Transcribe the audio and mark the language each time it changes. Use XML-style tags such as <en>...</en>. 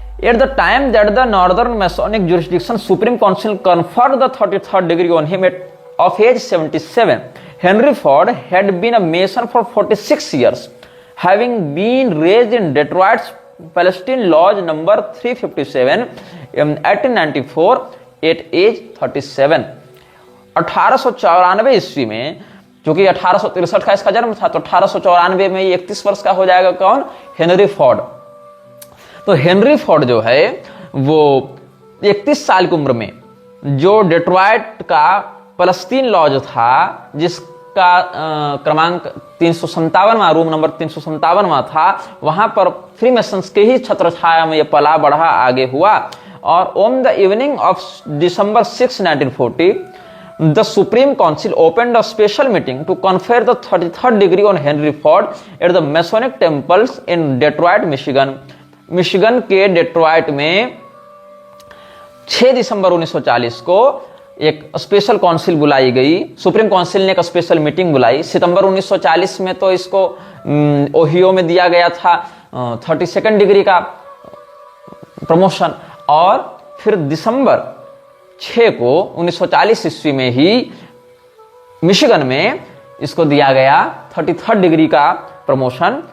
<en>At the time that the Northern Masonic Jurisdiction Supreme Council conferred the 33rd degree on him of age 77, Henry Ford had been a Mason for 46 years, having been raised in Detroit's Palestine Lodge number 357 in 1894 at age 37।</en> <hi>1894 ईस्वी में, जो कि 1863 का इसका जन्म था, तो 1894 में 31 वर्ष का हो जाएगा। कौन? Henry Ford. तो हेनरी फोर्ड जो है वो 31 साल की उम्र में जो डेट्रॉइट का फलस्तीन लॉज था, जिसका क्रमांक 357वां, रूम नंबर 357वां था, वहां पर फ्रीमेसन्स के ही छत्रछाया में ये पला बढ़ा, आगे हुआ</hi> <en>और on the evening of December 6, 1940, the Supreme Council opened a special meeting to confer the 33rd degree on Henry Ford at the Masonic temples in Detroit, Michigan.</en> <hi>Michigan के डेट्रॉइट में 6 दिसंबर 1940 को एक स्पेशल काउंसिल बुलाई गई। Supreme council ने एक special meeting बुलाई। सितंबर 1940 में तो इसको ओहियो में दिया गया था 32nd डिग्री का प्रमोशन, और फिर दिसंबर 6 को 1940 ईस्वी में ही मिशिगन में इसको दिया गया 33rd डिग्री का प्रमोशन।</hi>